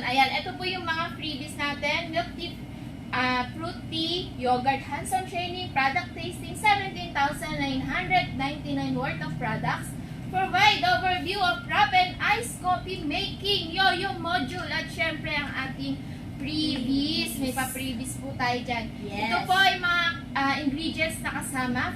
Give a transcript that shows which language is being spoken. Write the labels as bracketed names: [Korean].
[Filipino] Ayan, ito po yung mga freebies natin. [English] Milk tea, fruit tea, yogurt hands-on training, product tasting, 17,999 worth of products. Provide overview of prep and iced coffee making, yo-yo module, [Filipino] at syempre ang ating freebies. May pa-freebies po tayo dyan. [English] Yes. [Filipino] Ito po ay mga ingredients na kasama.